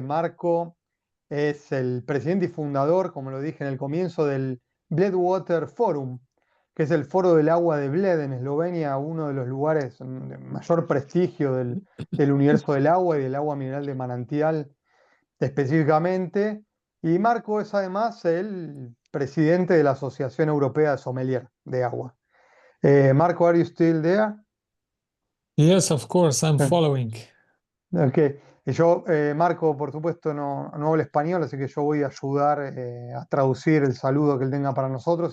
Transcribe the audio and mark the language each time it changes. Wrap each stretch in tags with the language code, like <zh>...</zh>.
<es>Marco es el presidente y fundador, como lo dije en el comienzo, del Bled Water Forum, que es el foro del agua de Bled en Eslovenia, uno de los lugares de mayor prestigio del universo del agua y del agua mineral de manantial específicamente. Y Marco es además el presidente de la Asociación Europea de Sommelier de Agua.</es> <en>Marco, are you still there? Yes, of course, I'm following. Ok.</en> <es>Y yo, Marco, por supuesto, no habla español, así que yo voy a ayudar a traducir el saludo que él tenga para nosotros.</es>